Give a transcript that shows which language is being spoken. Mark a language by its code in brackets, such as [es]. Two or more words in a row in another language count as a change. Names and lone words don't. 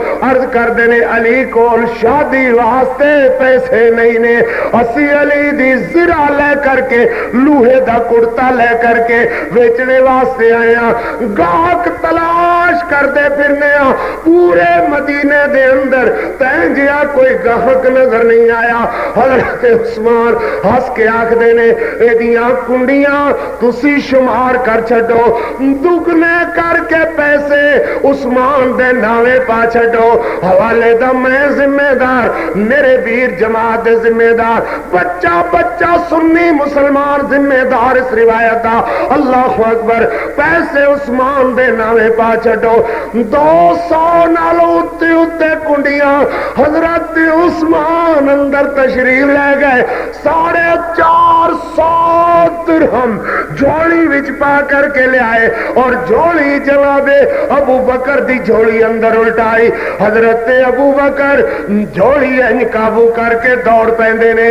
[pa] عرض کردے نے علی کول شادی واسطے پیسے نہیں نے اسی علی دی زرہ لے کر کے لوہے دا کرتا لے کر کے ویچنے واسطے آئے ہیں. گاہک تلاش کردے پھرنے ہیں پورے مدینے دے اندر تین جیا کوئی گاہک نظر نہیں آیا. حضرت عثمان ہس کے آکھدے نے ایدیاں کنڈیاں تسی شمار کر چھڈو دگنے کر کے پیسے عثمان دے ناوے پا چھڈو حوالے دا میں ذمہ دار میرے ویر جماعت دے ذمہ دار بچہ بچہ سنی مسلمان ذمہ دار اس روایت دا. [ar] اللہ اکبر [pa] پیسے عثمان دے ناوے پا چھڈو 200 نالوں اتے اتے کنڈیاں حضرت عثمان اندر تشریف لے گئے 450 درہم جھولی وچ پا کر کے لے آئے اور جھولی جناب ابو بکر دی جھولی اندر الٹائی. حضرت ابو بکر جھولی انج قابو کر کے دوڑ پیندے نے.